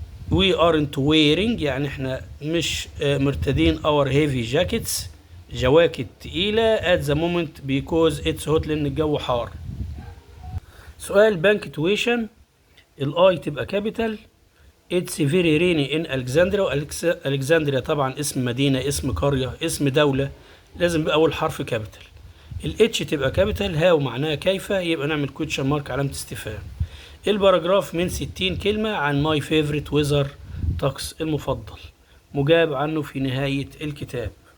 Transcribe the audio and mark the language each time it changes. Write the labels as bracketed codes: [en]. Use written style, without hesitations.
[en] we aren't wearing [ar] يعني احنا مش مرتدين [en] our heavy jackets [ar] جواكت تقيلة [en] at the moment because it's hot [ar] لأن الجو حار. سؤال بانكتويشن، الاي تبقى كابيتال. [en] It's very rainy in Alexandria. [ar] Alexandria طبعا اسم مدينة، اسم قرية، اسم دولة، لازم يبقى أول حرف كابيتال. الاتش تبقى كابيتال. هاو معناها كيف، يبقى نعمل كوتشن مارك علامة استفهام. الباراجراف من 60 كلمة عن ماي فيفورت ويزر، طقس المفضل، مجاب عنه في نهاية الكتاب.